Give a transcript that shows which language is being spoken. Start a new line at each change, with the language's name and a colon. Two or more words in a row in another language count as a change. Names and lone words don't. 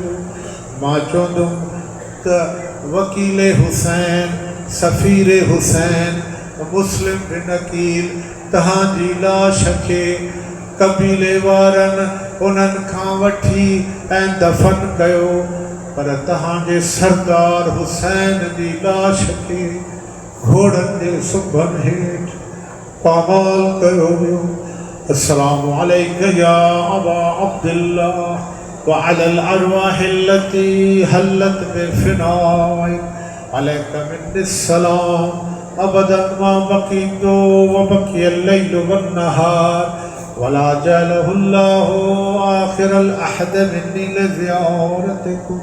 Sindhi: मां चवंदुमि त वकील हुसैन, सफ़ीर हुसैन, मुस्लिम बिन अकील तव्हांजी लाश खे कबीले वारनि उन्हनि खां वठी ऐं दफ़न कयो, पर तव्हांजे सरदार हुसैन जी लाश खे घोड़नि जे सुंभनि हेठि पामाल कयो वियो।
Arabic: السلام عليك يا أبا عبد الله وعلى الأرواح التي هلت بفنائك عليك مني السلام أبدا ما بقيت وبقي الليل والنهار ولا جعله الله آخر الأحد مني لزيارتكم.